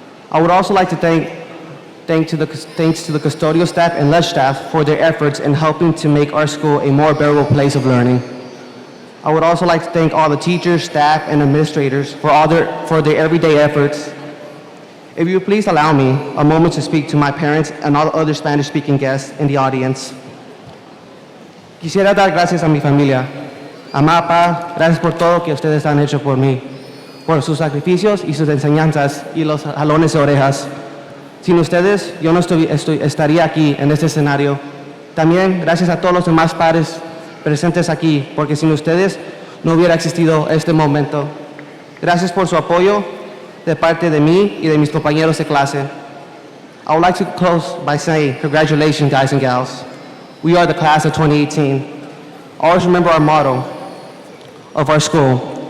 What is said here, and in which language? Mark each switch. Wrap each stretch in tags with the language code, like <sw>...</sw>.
<en>I would also like to thanks to the custodial staff and lunch staff for their efforts in helping to make our school a more bearable place of learning. I would also like to thank all the teachers, staff, and administrators for their everyday efforts. If you would please allow me a moment to speak to my parents and all other Spanish-speaking guests in the audience.</en> <es>Quisiera dar gracias a mi familia. Mamá, papá, gracias por todo que ustedes han hecho por mí, por sus sacrificios y sus enseñanzas y los jalones de orejas. Sin ustedes, yo no estaría aquí en este escenario. También gracias a todos los demás padres presentes aquí, porque sin ustedes no hubiera existido este momento. Gracias por su apoyo de parte de mí y de mis compañeros de clase.</es> <en>I would like to close by saying, congratulations, guys and gals. We are the class of 2018. Always remember our motto of our school.</en>